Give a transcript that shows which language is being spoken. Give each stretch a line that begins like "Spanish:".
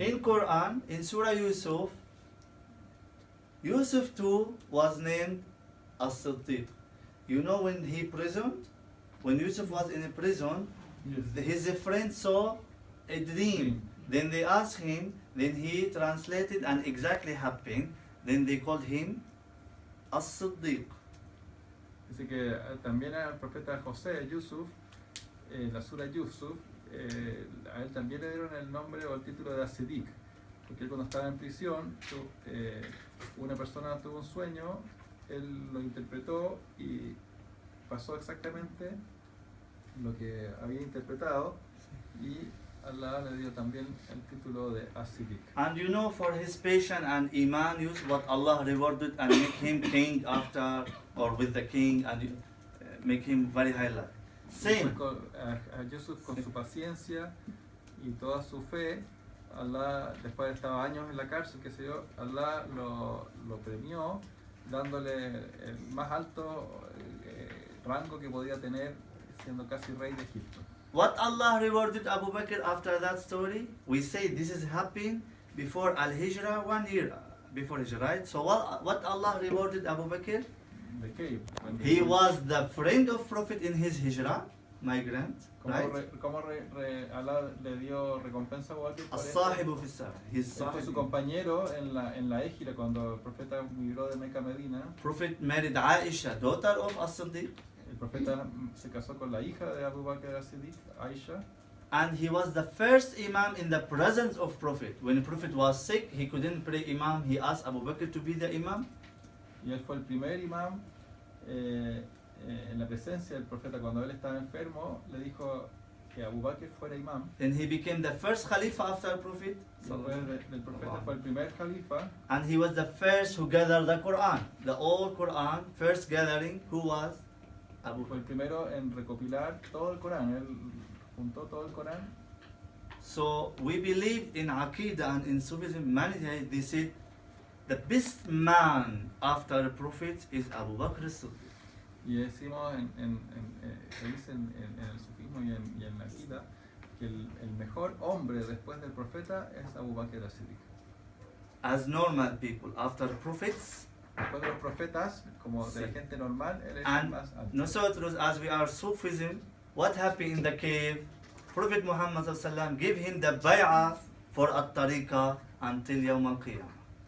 English: In Quran, in Surah Yusuf, Yusuf too was named as-Siddiq. You know when he prisoned, when Yusuf was in a prison, his friend saw a dream. Then they asked him, then he translated and exactly happened. Then they called him as-Siddiq.
Spanish: Dice que también al profeta José, Yusuf, la sura Yusuf, a él también le dieron el nombre o el título de as-Siddiq, porque él cuando estaba en prisión, una persona tuvo un sueño, él lo interpretó y pasó exactamente lo que había interpretado, y Allah le dio también el título de as-Siddiq.
English: And you know, for his patience and iman, use what Allah rewarded and make him king after or with the king and make him very high level. Same.
Spanish: A Yusuf con su paciencia y toda su fe, Allah, después de estar años en la cárcel, qué sé yo, Allah lo premió dándole el más alto rango que podía tener, siendo casi rey de Egipto.
English: What Allah rewarded Abu Bakr after that story, we say this is happening before Al-Hijrah, 1 year before Hijrah, right? So what Allah rewarded Abu Bakr?
Spanish: ¿De qué?
English: He was the friend of Prophet in his Hijrah, migrant, right?
Spanish: ¿Cómo Allah le dio recompensa a Abu Bakr por eso?
Arabic: As-sahibu fi as-safar.
English: His
Spanish: Él fue su compañero en la Égira cuando el profeta migró de Meca a Medina.
English: Prophet married Aisha, daughter of As-Siddiq.
Spanish: El profeta se casó con la hija de Abu Bakr as-Siddiq, Aisha.
English: And he was the first imam in the presence of Prophet. When Prophet was sick, he couldn't pray imam. He asked Abu Bakr to be the imam.
Spanish: Y él fue el primer imam en la presencia del profeta. Cuando él estaba enfermo, le dijo que Abu Bakr fuera imam.
English: Then he became the first khalifa after Prophet.
Spanish: Después del profeta fue el primer califa.
English: And he was the first who gathered the Quran. The old Quran, first gathering, who was? Abu
Spanish: Fue el
English: Bakr.
Spanish: primero en recopilar todo el Corán. Él juntó todo el Corán.
English: So we believe in Aqidah and in Sufism, many they said the best man after the Prophet is Abu Bakr as-Siddiq.
Spanish: Y decimos, se dice en el sufismo y en la Aqida, que el mejor hombre después del profeta es Abu Bakr as-Siddiq.
English: As normal people, after prophets,
Spanish: Después de los profetas, como de la gente normal, él es el
English: and
Spanish: más alto. nosotros,
English: as we are Sufism, what happened in the cave? Prophet Muhammad sallallahu gave him the bay'ah for at-tariqa until Yawm al-Qiyamah.